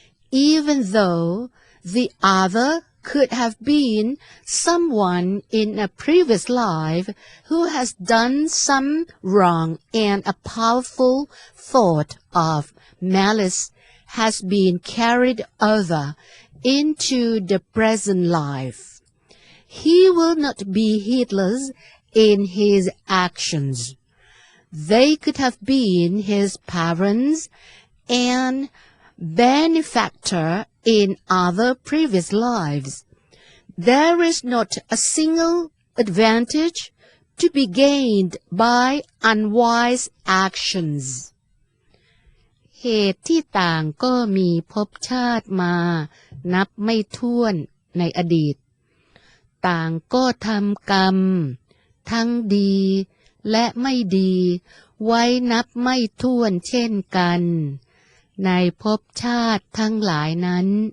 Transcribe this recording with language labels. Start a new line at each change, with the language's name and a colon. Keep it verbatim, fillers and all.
English: even though the other could have been someone in a previous life who has done some wrong and a powerful thought of malice has been carried over into the present life. He will not be heedless in his actions. They could have been his parents and benefactor in other previous lives. There is not a single advantage to be gained by unwise actions.
Thai: เหตุที่ต่างก็มีภพชาติมานับไม่ถ้วนในอดีตต่างก็ทำกรรมทั้งดีและไม่ดีไว้นับไม่ถ้วนเช่นกันในภพชาติทั้งหลายนั้น